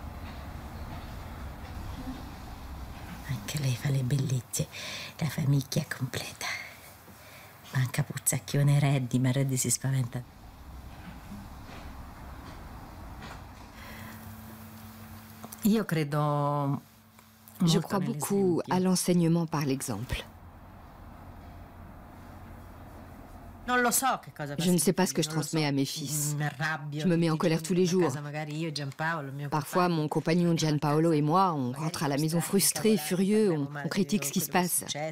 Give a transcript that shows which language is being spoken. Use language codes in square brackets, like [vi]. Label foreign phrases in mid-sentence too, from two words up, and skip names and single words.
[it] Anche lei fa le bellezze, la famiglia completa. Manca Puzzacchione Reddy, ma Reddy si spaventa. Io credo. [fr] Je crois beaucoup à l'enseignement par l'exemple. Je ne sais pas ce que je transmets à mes fils. Je me mets en colère tous les jours. Parfois, mon compagnon Gianpaolo et moi, on rentre à la maison frustrés, furieux, on critique ce qui se passe.